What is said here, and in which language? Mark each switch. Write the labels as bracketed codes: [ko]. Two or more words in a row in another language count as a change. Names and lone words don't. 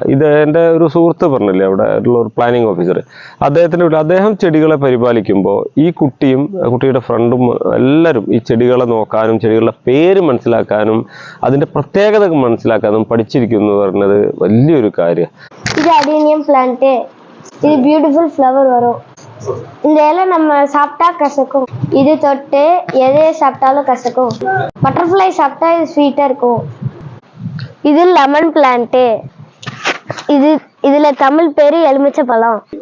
[ml] ഇത് എൻ്റെ ഒരു സുഹൃത്ത് പറഞ്ഞില്ലേ, അവിടെ ഉള്ള ഒരു [en] planning officer, [ml] അദ്ദേഹത്തിൻ്റെ വീട്ടിൽ അദ്ദേഹം ചെടികളെ പരിപാലിക്കുമ്പോൾ ഈ കുട്ടിയും കുട്ടിയുടെ ഫ്രണ്ടും എല്ലാവരും ഈ ചെടികളെ നോക്കാനും ചെടികളുടെ പേര് മനസ്സിലാക്കാനും അതിൻ്റെ പ്രത്യേകത മനസ്സിലാക്കാനും പഠിച്ചിരിക്കുന്നു പറഞ്ഞത് വലിയൊരു കാര്യം. [ta] இது [en] adenium plant. [ta] இது [en] beautiful flower [ta] வரும். இந்த இலை நம்ம சாப்பிட்டா கசக்கும். இது தொட்டு எதையை சாப்பிட்டாலும் கசக்கும். பட்டர்ஃப்ளை சாப்பிட்டா இது ஸ்வீட்டா இருக்கும். இது [en] lemon plant. [ta] இதுல தமிழ் பேரு எலுமிச்சை பழம்.